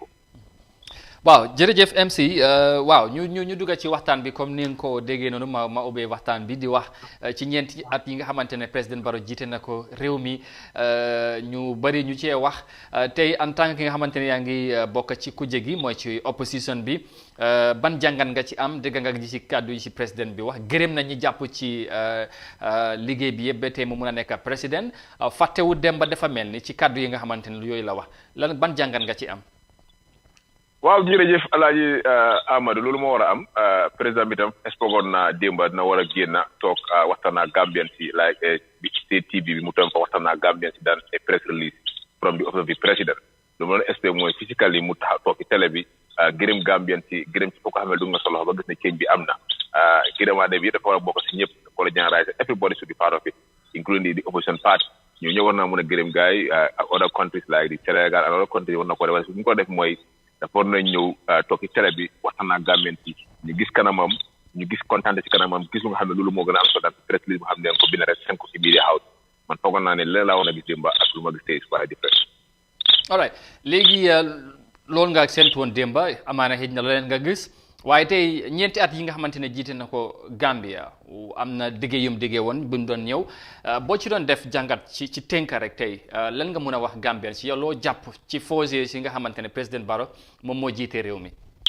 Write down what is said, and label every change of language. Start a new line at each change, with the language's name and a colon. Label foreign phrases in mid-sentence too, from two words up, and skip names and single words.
Wolof: waaw jërëjëf MC waaw ñu dugg ci waxtaan bi comme ni nga ko déggee noonu ma ubbee waxtaan bi di wax ci ñeenti at yi nga xamante ne président Barrow jiite na ko réew mi ñu bari ñu cee wax tey
French: en tant que
Wolof: nga xamante ne yaa ngi bokk ci kujje gi mooy ci opposition bi ban jàngat nga ci am dégg nga ji ci kàddu yi ci président bi wax gërëm na ñi jàpp ci liggéey bi yëpp ba tey mu mun a nekk président fàttewu dem ba dafa mel ni ci kàddu yi nga xamante ne yooyu la wax lan ban jàngat nga ci am. waaw jërëjëf Alaaji Amadou loolu moo war a am président bi tam expogoon na démba dina war a génn toog waxtaan ak Gambian si like bi TV bi mu tam fa waxtaan ak Gambian si daan a
English: press release from the office of the president
Wolof: lu ma doon expect mooy physically mu taxaw toog ci télé bi gërëm Gambian si gërëm ci foo ko xamee du nga solo ba gis ne change bi am na gërëmaade bi dafa war a bokk si ñëpp dafa war a generalize
English: everybody should be part of it including the opposition party
Wolof: ñu ñëw war naa mën a gërëm gars yi ak
English: other countries like the Senegal and other countries
Wolof: war na ko def su ñu ko def mooy dafa war nañ ñëw toog ci télé bi waxtaan ak Gambien ci ñu gis kanamam ñu gis kontaan ci kanamam gis lu nga xam ne loolu moo gën a am solo daal
English: press release
Wolof: boo xam ne ko bind rek seen ko ci
English: media house
Wolof: man foogoon naa ne leen laa woon a gis démba ak lu ma gis tey waa different. all right léegi loolu nga séntu woon démba amaana xëj na leen nga gis waaye tey ñeenti at yi nga xamante ne jiite na ko Gambia am na diggé yum diggé woon bu mu doon ñëw boo ci doon def jàngat ci tënk rek tey lan nga mun a wax Gambien si yow loo jàpp ci fausse si nga xamante ne président Barrow moom moo jiite réew mi.